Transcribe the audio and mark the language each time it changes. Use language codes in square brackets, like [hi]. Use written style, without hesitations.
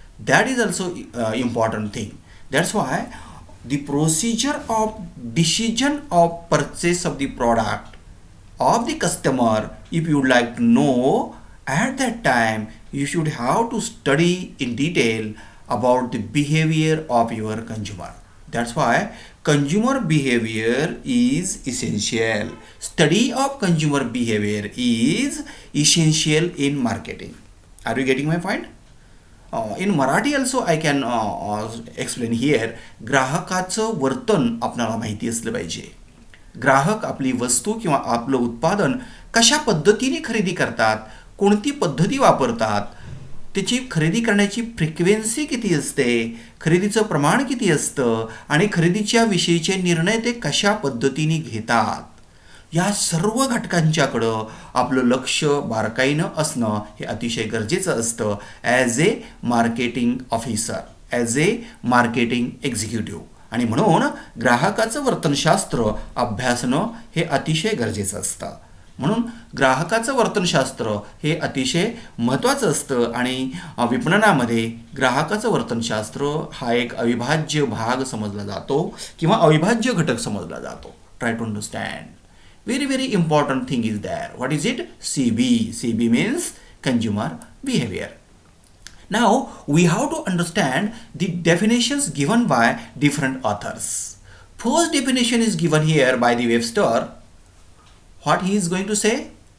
[en] That is also important thing. That's why the procedure of decision of purchase of the product of the customer, if you would like to know, at that time you should have to study in detail about the behavior of your consumer. That's why consumer behavior is essential. Study of consumer behavior is essential in marketing. Are you getting my point? In Marathi also I can explain here. [mr] ग्राहकाचं वर्तन आपल्याला माहिती असलं पाहिजे. ग्राहक आपली वस्तू किंवा आपलं उत्पादन कशा पद्धतीने खरेदी करतात, कोणती पद्धती वापरतात, त्याची खरेदी करण्याची फ्रिक्वेन्सी किती असते, खरेदीचं प्रमाण किती असतं आणि खरेदीच्या विषयीचे निर्णय ते कशा पद्धतीने घेतात, या सर्व घटकांच्याकडं आपलं लक्ष बारकाईनं असणं हे अतिशय गरजेचं असतं [en] As a marketing officer, as a marketing executive. [mr] आणि म्हणून ग्राहकाचं वर्तनशास्त्र अभ्यासणं हे अतिशय गरजेचं असतं. म्हणून ग्राहकाचं वर्तनशास्त्र हे अतिशय महत्त्वाचं असतं आणि विपणनामध्ये ग्राहकाचं वर्तनशास्त्र हा एक अविभाज्य भाग समजला जातो किंवा अविभाज्य घटक समजला जातो. [en] Try to understand. Very important thing is there. What is it? CB. CB means consumer behavior. Now we have to understand the definitions given by different authors. First definition is given here by the Webster. What he is going to say?